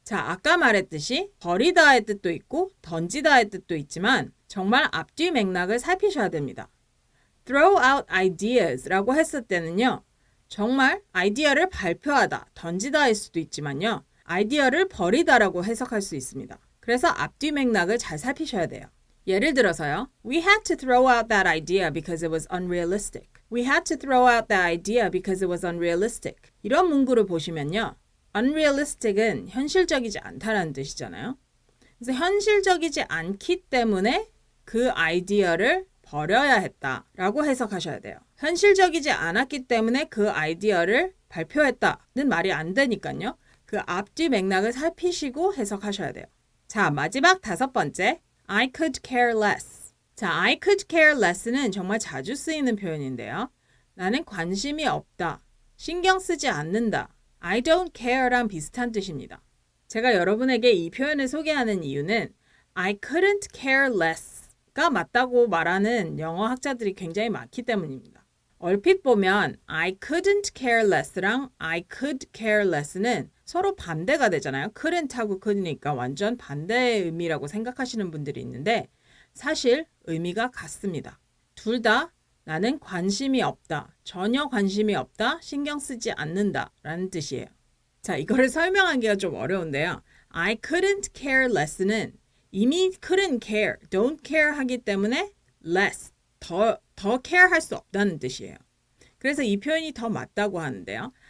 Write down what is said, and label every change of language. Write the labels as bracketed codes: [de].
[ko] 자, 아까 말했듯이 버리다의 뜻도 있고 던지다의 뜻도 있지만 정말 앞뒤 맥락을 살피셔야 됩니다. throw out ideas 라고 했을 때는요. 정말 아이디어를 발표하다, 던지다일 수도 있지만요. 아이디어를 버리다라고 해석할 수 있습니다. 그래서 앞뒤 맥락을 잘 살피셔야 돼요. 예를 들어서요. [en] We had to throw out that idea because it was unrealistic. We had to throw out that idea because it was unrealistic. [ko] 이런 문구를 보시면요. unrealistic은 현실적이지 않다라는 뜻이잖아요. 그래서 현실적이지 않기 때문에 그 아이디어를 버려야 했다라고 해석하셔야 돼요. 현실적이지 않았기 때문에 그 아이디어를 발표했다는 말이 안 되니까요. 그 앞뒤 맥락을 살피시고 해석하셔야 돼요. 자, 마지막 다섯 번째. [en] I could care less. [ko] 자, [en] I could care less [ko] 는 정말 자주 쓰이는 표현인데요. 나는 관심이 없다. 신경 쓰지 않는다. [en] I don't care [ko] 랑 비슷한 뜻입니다. 제가 여러분에게 이 표현을 소개하는 이유는 [en] I couldn't care less [ko] 가 맞다고 말하는 영어 학자들이 굉장히 많기 때문입니다. 얼핏 보면 [en] I couldn't care less [ko] 랑 [en] I could care less [ko] 는 서로 반대가 되잖아요. couldn't하고 could니까 완전 반대의 의미라고 생각하시는 분들이 있는데 사실 의미가 같습니다. 둘 다 나는 관심이 없다, 전혀 관심이 없다, 신경 쓰지 않는다 라는 뜻이에요. 자, 이거를 설명하기가 좀 어려운데요. [en] I couldn't care less [ko] 는 이미 couldn't care, don't care 하기 때문에 less, 더 care 할 수 없다는 뜻이에요. 그래서 이 표현이 더 맞다고 하는데요.